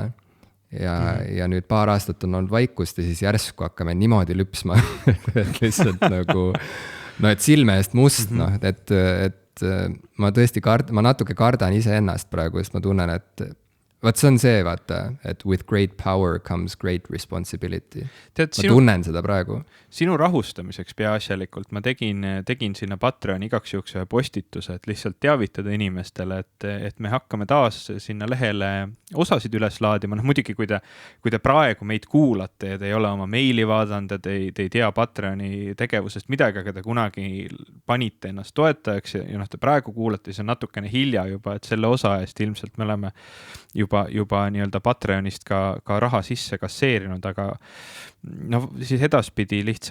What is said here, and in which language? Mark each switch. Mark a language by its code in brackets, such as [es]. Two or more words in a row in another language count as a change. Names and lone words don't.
[et] Ja nüüd paar aastat on olnud vaikust ja siis järsku hakkame niimoodi lüpsma, et lihtsalt nagu, no et silme eest must, noh, et ma tõesti ma natuke kardan iseennast praegu, sest ma tunnen, et vaat see on see, vaata, et [en] with great power comes great responsibility. [et] Ma tunnen seda praegu. Sinu rahustamiseks peaasjalikult ma tegin sinna Patreoni igaks juhuks ühe postituse, et lihtsalt teavitada inimestele, et me hakkame taas sinna lehele osasid üles laadima. Noh, muidugi, kui te praegu meid kuulate ja te ei ole oma meili vaadanud ja te ei tea Patreoni tegevusest midagi, aga te kunagi panite ennast toetajaks ja noh, te praegu kuulate, siis on natukene hilja juba, et selle osa eest ilmselt me oleme juba nii-öelda Patreonist ka raha sisse kasseerinud, aga no siis edaspidi